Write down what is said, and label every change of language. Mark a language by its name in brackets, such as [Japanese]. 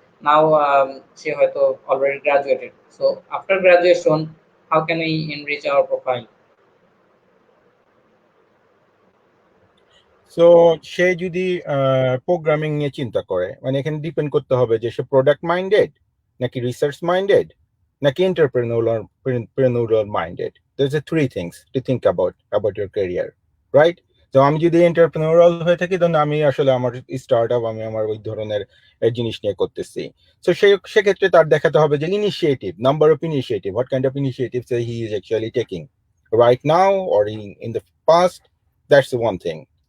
[English] now [Bangla] সে হয়তো [English] Already graduated. So after graduation, how can we enrich our profile? [Bangla] So সে যদি programming নিয়ে চিন্তা করে, মানে এখানে ডিপেন্ড করতে হবে যে সে প্রোডাক্ট মাইন্ডেড নাকি রিসার্চ মাইন্ডেড নাকি এন্টারপ্রেনিউরাল minded. [English] There's a three things to think about your career, right? [Bangla] তো আমি যদি এন্টারপ্রেনিউরাল হয়ে থাকি, তখন আমি আসলে আমার স্টার্টআপ, আমি আমার ওই ধরনের জিনিস নিয়ে করতেছি। তো সেক্ষেত্রে তার দেখাতে হবে যে [English] Initiative, number of initiative, what kind of initiatives he is actually taking right now or in the past. That's the one thing.